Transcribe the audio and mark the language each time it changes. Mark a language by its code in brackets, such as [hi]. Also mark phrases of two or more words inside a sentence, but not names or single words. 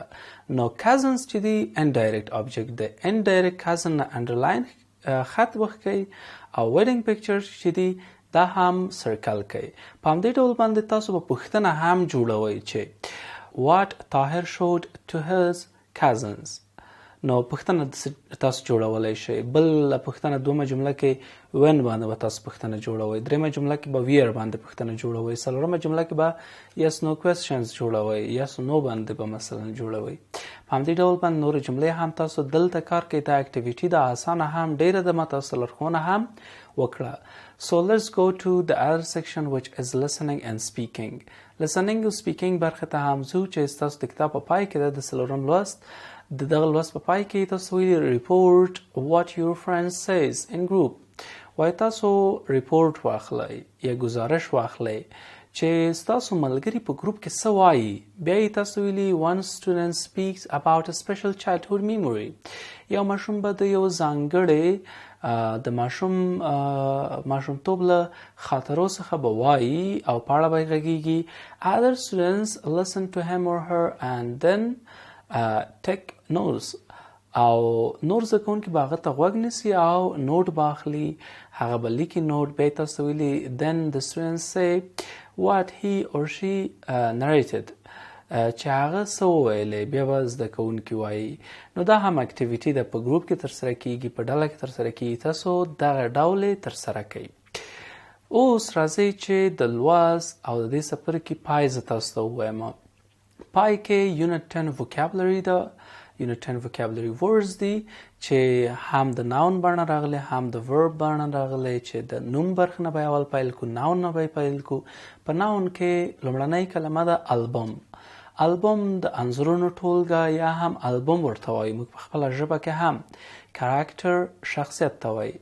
[ps] نو cousins چې دی [en] indirect object [ps] دی. [en] indirect cousin [ps] نه underline خط وښکئ او [en] wedding picture [ps] چې دی دا هم سرکل کوي. په همدې ډول باندې تاسو به پوښتنه هم جوړوئ چې [en] what طاهر showed to his cousins. [ps] نو پوښتنه تاسو جوړولی شئ. بل پوښتنه دومه جمله کې when باندې به تاسو پوښتنه جوړوئ. درېمه جمله کې به where باندې پوښتنه جوړوئ. څلورمه جمله کې به [en] yes no questions [ps] جوړوئ. [en] yes no [ps] باندې به مثلا جوړوئ. په همدې ډول باندې نورې جملې هم تاسو دلته کار کوئ. دا اکټیویټي دا اسانه هم ډېره ده. ما تاسو لارښوونه هم وکړه. [en] So let's go to the other section which is listening and speaking. Listening and speaking [ps] برخه ته هم ځو چې تاسو د کتاب په پای کې ده د څلورم لوست. د دغه لوست په پای کې تاسو ویلي [en] report what your friend says in group. [ps] وایي تاسو ریپورټ واخلئ یا ګزارش واخلئ چې ستاسو ملګري په ګروپ کې څه وایي. بیا یې تاسو ویلي [en] one student speaks about a special childhood memory. [ps] یو ماشوم به د یو ځانګړی د ماشومتوب له خاطرو څخه به وایي او په اړه به یې غږیږي. [en] other students listen to him or her and then take notes. [ps] او نور زده کوونکي به هغه ته غوږ نیسي او نوټ به اخلي. هغه به لیکي نوټ. بیا یې تاسو ویلي [en] then the students say what he or she narrated. [ps] چې هغه څه وویلی بیا به زده کوونکي وایي. نو دا هم اکټیویټي ده، په ګروپ کې ترسره کیږي، په ډله کې ترسره کیږي. تاسو دغه ډول یې ترسره کوئ. اوس راځئ چې د لوست او د دې څپرکي پای زه تاسو ته ووایم. پای کې یونټ 10 vocabulary ده. یونټ 10 [en] vocabulary words [ps] دي چې هم د ناون بڼه راغلی هم د verb بڼه راغلی. چې د نوم برخه نه به اول پیل کو، ناون نه به پیل کو. په ناون کې لومړنۍ کلمه ده البم. البم د انځورونو ټولګه یا هم البم ورته وایي. موږ په خپله ژبه کې هم کاراکټر شخصیت ته وایي.